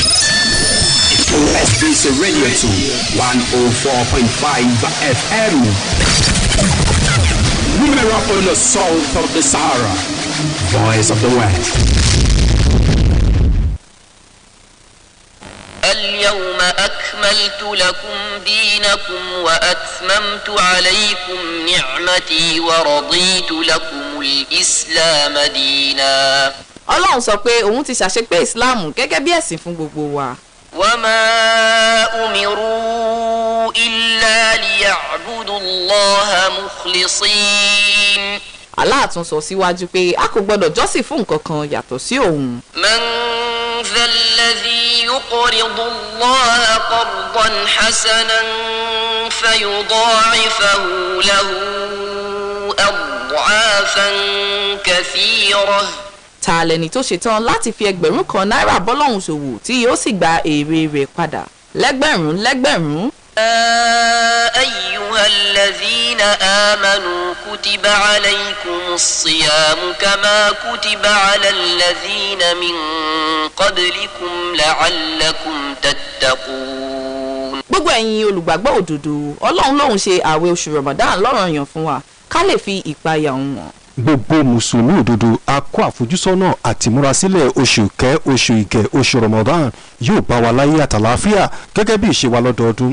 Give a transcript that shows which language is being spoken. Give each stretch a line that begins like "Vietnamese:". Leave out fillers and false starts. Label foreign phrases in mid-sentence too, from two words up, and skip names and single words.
English: It's OSBC Radio 2, 104.5 FM. Women up on the south of the Sahara, voice of the West.
Arabic: اليوم أكملت لكم دينكم وأتممت عليكم نعمتي ورضيت لكم الإسلام دينا.
Yoruba: Ọlọ́run sọ pé òun ti ṣàṣepé Islam gẹ́gẹ́ bí ẹ̀sìn fún gbogbo wa.
Arabic: وما أمروا إلا ليعبدوا الله مخلصين.
Yoruba: Allah tún sọ síwájú pé a kò gbọdọ̀ jọ́sìn fún nǹkan kan yàtọ̀ sí òun.
Arabic: من ذا الذي يقرض الله قرضا حسنا فيضاعفه له أضعافا كثيرة.
Yoruba: Ta lẹni tó ṣetán láti fi ẹgbẹ̀rún kan náírà bọ́lọ́hun ṣòwò tí yóò sì gba èrè rẹ̀ padà lẹ́gbẹ̀rún.
Arabic: أيها الذين آمنوا كتب عليكم الصيام كما كتب على الذين من قبلكم لعلكم تتقون.
Yoruba: Gbogbo ẹ̀yin olùgbàgbọ́ òdodo, Ọlọ́run lòun ṣe ààwẹ̀ oṣù Ramadan lọ́ranyàn fún wa ká lè fi ìpayà òun hàn. gbogbo mùsùlùmí òdodo a kó àfojúsọ́nà àti múrasílẹ̀ oṣù ìgẹ̀ oṣù Ramadan yóò bá wa láyé àtàlàáfíà gẹ́gẹ́ bí ìṣe wa lọ́dọọdún